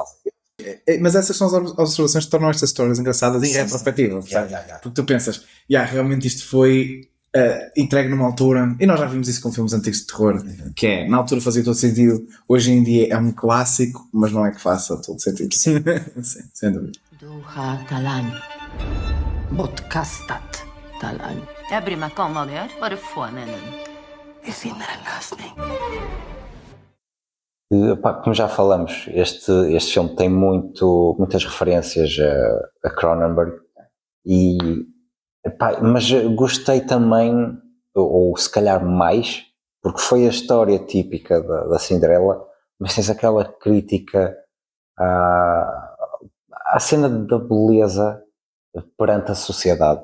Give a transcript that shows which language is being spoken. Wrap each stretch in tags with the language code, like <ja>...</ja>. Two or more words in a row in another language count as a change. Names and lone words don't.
<pt>Mas essas são as observações que tornam estas histórias engraçadas em retrospectiva. Porque tu pensas, realmente isto foi entregue numa altura, e nós já vimos isso com filmes antigos de terror, que na altura fazia todo sentido, hoje em dia é um clássico, mas não é que faça todo sentido. Sim, sem dúvida.</pt> <sv>Du har talang. Bortkastat talang.</sv> <no>Jeg bryr meg ikke om hva de gjør, bare få henne inn. Vi finner en løsning.</no> <pt>Como já falamos, este filme tem muitas referências a Cronenberg, mas gostei também, ou se calhar mais, porque foi a história típica da Cinderela, mas tens aquela crítica à cena da beleza perante a sociedade.</pt>